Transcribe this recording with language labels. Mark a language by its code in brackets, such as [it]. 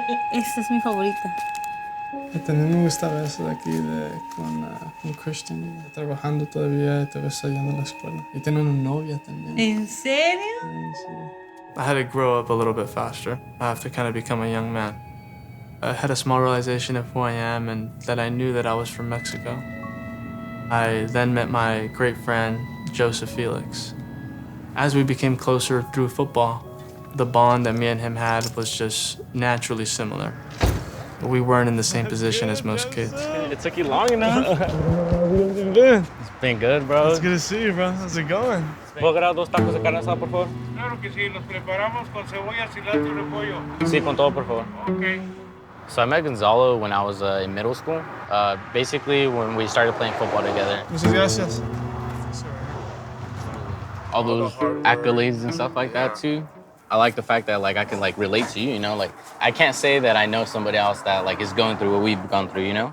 [es] Esta es mi favorita. También me gustaba eso de aquí con Christian, trabajando todavía, todavía yendo a la escuela. Y tiene una novia también. ¿En serio? Sí. [en] I had to grow up a little bit faster. I have to kind of become a young man. I had a small realization of who I am and that I knew that I was from Mexico. I then met my great friend, Joseph Felix. As we became closer through football, the bond that me and him had was just naturally similar. We weren't in the same position as most kids. It took you long enough. How's it been? It's been good, bro. It's good to see you, bro. How's it going? [es] ¿Puedo agarrar 2 tacos de carne asada, por favor? Claro que sí, los preparamos con cebolla, cilantro y repollo. Sí, con todo, por favor. [en] Okay. So I met Gonzalo when I was in middle school. Basically, when we started playing football together. [es] Muchas gracias. [en] All those accolades and stuff like that, too. I like the fact that, like, I can, like, relate to you, you know? Like, I can't say that I know somebody else that, like, is going through what we've gone through, you know?